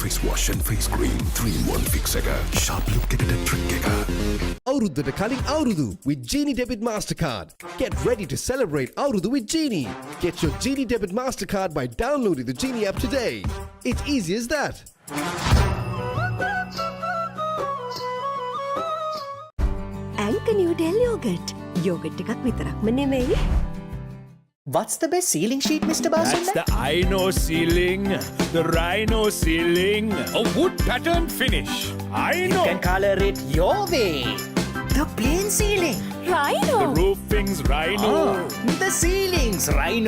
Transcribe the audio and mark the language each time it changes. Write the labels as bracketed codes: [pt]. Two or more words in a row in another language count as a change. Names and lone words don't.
[en] wash and face cream. 3-in-1 fix එක. Sharp look එකට trick එක. [si] අවුරුද්දට කලින් අවුරුදු [en] with Genie Debit Mastercard. Get ready to celebrate අවුරුදු with Genie. Get your Genie Debit Mastercard by downloading the Genie app today. It's easy as that. Anchor New Delhi Yogurt. [si] Yogurt එකක් විතරක්ම නෙමෙයි. [en] What's the best ceiling sheet, Mr. Basil? That's the Rhino ceiling. The Rhino ceiling. A wood pattern finish. I know. You can color it your way. The plain ceiling. Rhino. The roofing's Rhino. The ceiling's Rhino.